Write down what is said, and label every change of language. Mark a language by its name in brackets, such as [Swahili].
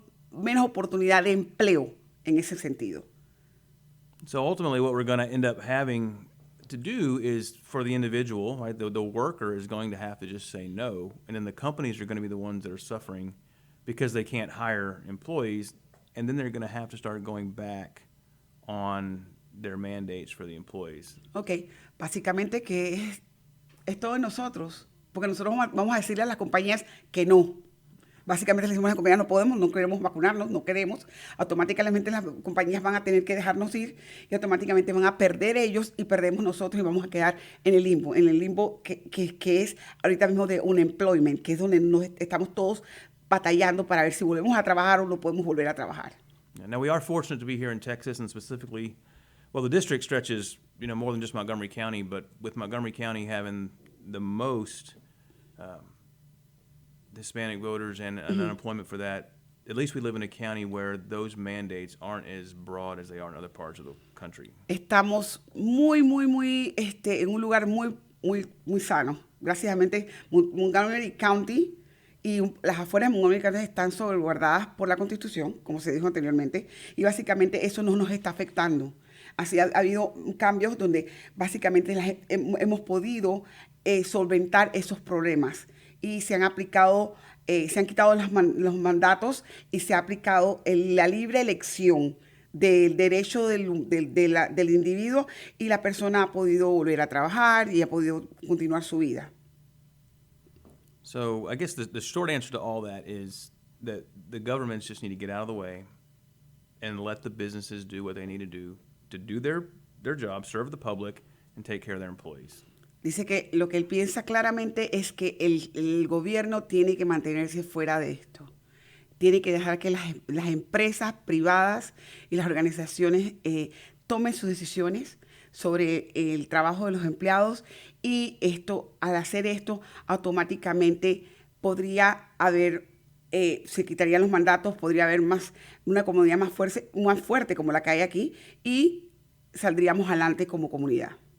[Spanish] Menos oportunidad de empleo en ese sentido. [English] So ultimately what we're going to end up having to do is for the individual, right, the worker is going to have to just say no, and then the companies are going to be the ones that are suffering because they can't hire employees, and then they're going to have to start going back on their mandates for the employees. [Spanish] Ok, básicamente que es todo de nosotros, porque nosotros vamos a decirle a las compañías que no. Básicamente le decimos a las compañías no podemos, no queremos vacunarnos, no queremos. Automáticamente las compañías van a tener que dejarnos ir y automáticamente van a perder ellos y perdemos nosotros y vamos a quedar en el limbo que es ahorita mismo de unemployment, que es donde estamos todos batallando para ver si volvemos a trabajar o no podemos volver a trabajar. [English] Now we are fortunate to be here in Texas, and specifically, well, the district stretches, more than just Montgomery County, but with Montgomery County having the most Hispanic voters and unemployment for that, at least we live in a county where those mandates aren't as broad as they are in other parts of the country. [Spanish] Estamos muy en un lugar muy sano. Graciasamente, Montgomery County y las afueras de Montgomery County están sobreguardadas por la Constitución, como se dijo anteriormente, y básicamente eso no nos está afectando. Así ha habido cambios donde básicamente hemos podido solventar esos problemas y se han aplicado, se han quitado los mandatos y se ha aplicado la libre elección del derecho del individuo y la persona ha podido volver a trabajar y ha podido continuar su vida. [English] So I guess the short answer to all that is that the governments just need to get out of the way and let the businesses do what they need to do their job, serve the public, and take care of their employees. [Spanish] Dice que lo que él piensa claramente es que el gobierno tiene que mantenerse fuera de esto. Tiene que dejar que las empresas privadas y las organizaciones tomen sus decisiones sobre el trabajo de los empleados y al hacer esto, automáticamente podría haber, se quitarían los mandatos, podría haber una comunidad más fuerte como la que hay aquí y saldríamos adelante como comunidad.